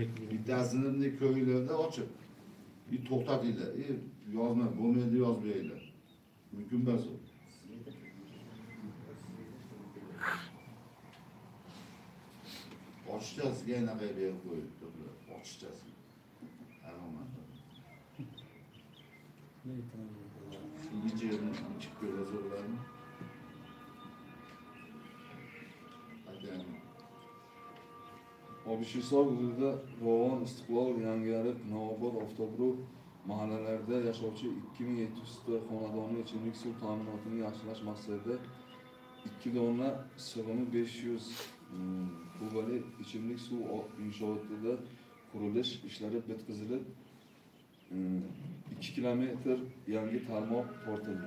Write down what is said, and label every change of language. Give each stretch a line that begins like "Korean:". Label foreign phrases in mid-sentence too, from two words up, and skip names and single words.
Uzbek: Bittasini ko'ylarda ochib, To'xtatinglar. Yozma, bo'lmaydi yozmayinglar. Mumkin emas u. Ochiqchasiga anaqa berib qo'yibdi. Ochiqchasi.
Turkish: İkinci yerini çık biraz oradan. Hadi yani.
Uzbek: Obishisor hududida Ravon, Istiqlol, Yangiariq, Navobod, Oftobruh mahallalarida yashovchi 2700 ta xonadonning ichimlik suv ta'minotini yaxshilash maqsadida 2 dona sig'imi 500 kubali ichimlik suv inshootida qurilish ishlari bitkazilib 2 kilometr yangi tarmoq tortildi.